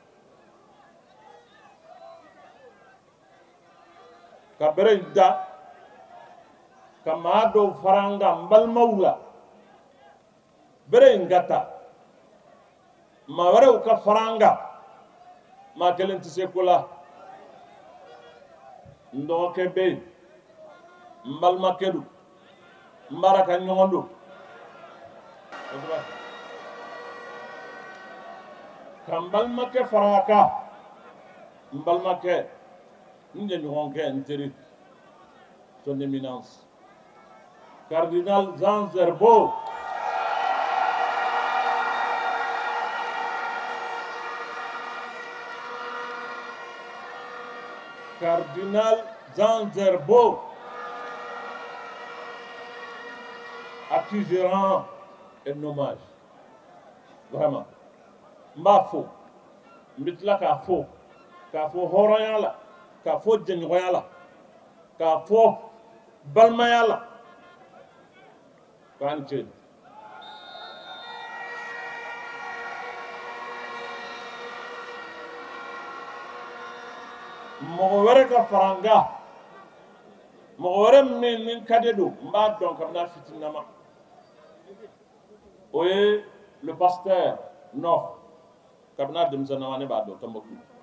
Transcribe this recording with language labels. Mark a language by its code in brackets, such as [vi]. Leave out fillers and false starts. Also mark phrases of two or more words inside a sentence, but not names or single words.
[bm] ka bere da ka maa dɔw fara n kan n balimaw la bere in ka ta maa wɛrɛw ka fara n kan maa kelen tɛ se ko la n dɔgɔkɛ bɛ yen n balimakɛ don n baaraka ɲɔgɔn don ka n balimakɛ fara a kan n balimakɛ n jɛɲɔgɔnkɛ n teri son [fr] éminence cardinal [bm] Jean Zerbo [fr] cardinal Jean Zerbo à qui je rends un hommage. [bm] Vraiment. M'a fo. M'bitla ka fo hɔrɔnya la, k'a fo jɛɲɔgɔnya la, k'a fo balimaya la, Kanche. Mɔgɔ wɛrɛ ka fara n kan, mɔgɔ wɛrɛ min ni ka di don n b'a dɔn kabini a fitininama, o ye le pasteur Nord kabini a denmisɛnnama ne b'a dɔn Tɔnbukutu.